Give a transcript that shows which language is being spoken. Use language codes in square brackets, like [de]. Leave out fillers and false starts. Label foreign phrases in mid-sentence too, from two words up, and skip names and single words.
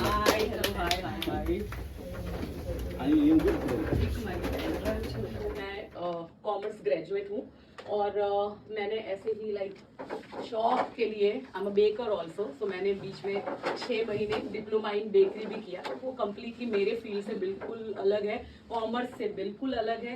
[en] hi, hello, hi hi hi. Are you in good? [hi] मैं [en] commerce graduate [hi] हूँ और मैंने ऐसे ही शॉप के लिए [en] I am a baker also. [hi] सो मैंने बीच में 6 महीने [en] diploma in bakery [hi] भी किया। तो वो कम्प्लीटली मेरे फील्ड से बिल्कुल अलग है, कॉमर्स से बिल्कुल अलग है।